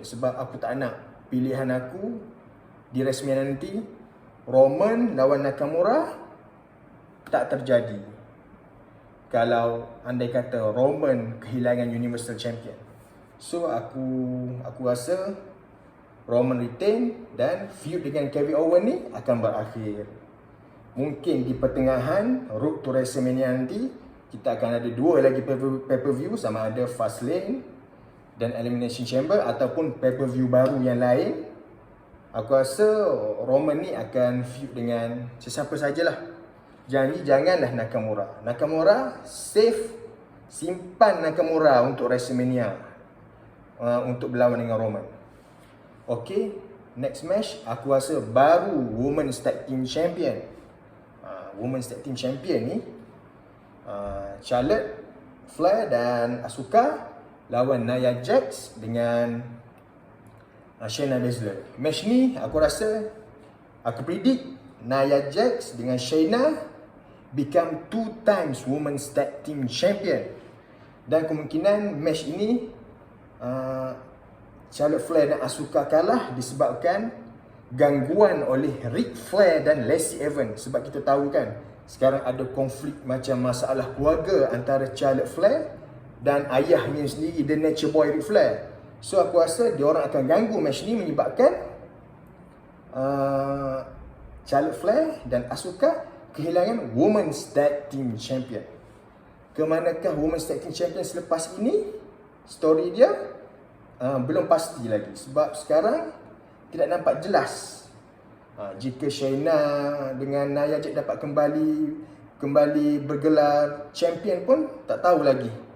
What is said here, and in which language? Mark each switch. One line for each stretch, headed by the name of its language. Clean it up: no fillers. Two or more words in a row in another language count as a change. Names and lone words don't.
Malay: Sebab aku tak nak pilihan aku di WrestleMania nanti Roman lawan Nakamura tak terjadi kalau andai kata Roman kehilangan Universal Champion. So aku rasa Roman retain dan feud dengan Kevin Owens ni akan berakhir. Mungkin di pertengahan
English: road to WrestleMania
Malay: nanti kita akan ada 2 lagi pay-per-view, sama ada Fastlane dan Elimination Chamber ataupun pay-per-view baru yang lain. Aku rasa Roman ni akan feud dengan sesiapa sajalah. Janganlah Nakamura. Nakamura save, simpan Nakamura untuk WrestleMania untuk berlawan dengan Roman. Okay,
English: next match
Malay: aku rasa baru Women's Tag Team Champion. Women's Tag Team Champion ni Charlotte Flair dan Asuka lawan Nia Jax dengan Shayna Baszler. Match ni aku predict Nia Jax dengan Shayna
English: become 2 times
Malay: Women's Tag Team Champion. Dan kemungkinan match ini Charlotte Flair dan Asuka kalah disebabkan gangguan oleh Ric Flair dan Lacey Evans. Sebab kita tahu kan, sekarang ada konflik macam masalah keluarga antara Charlotte Flair dan ayahnya sendiri, The Nature Boy Ric Flair. So aku rasa diorang akan ganggu match ni menyebabkan Charlotte Flair dan Asuka kehilangan Women's Tag Team Champion. Ke manakah Women's Tag Team Champion selepas ini? Story dia belum pasti lagi. Sebab sekarang tidak nampak jelas jika Shayna dengan Nia Jax dapat kembali bergelar champion pun tak tahu lagi.